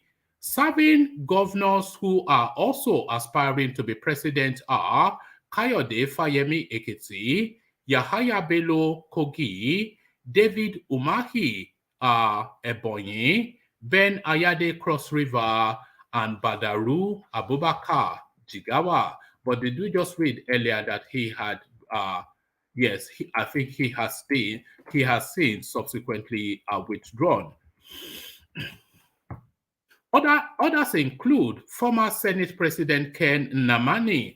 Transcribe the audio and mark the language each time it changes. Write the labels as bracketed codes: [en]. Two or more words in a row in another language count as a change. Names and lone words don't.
[en] Serving governors who are also aspiring to be president are Kayode Fayemi Ekiti, Yahaya Bello Kogi, David Umahi Ebonyi, Ben Ayade Cross River, and Badaru Abubakar Jigawa. But did we just read earlier that he had, yes, I think he has since subsequently withdrawn. Others include former Senate President Ken Nnamani.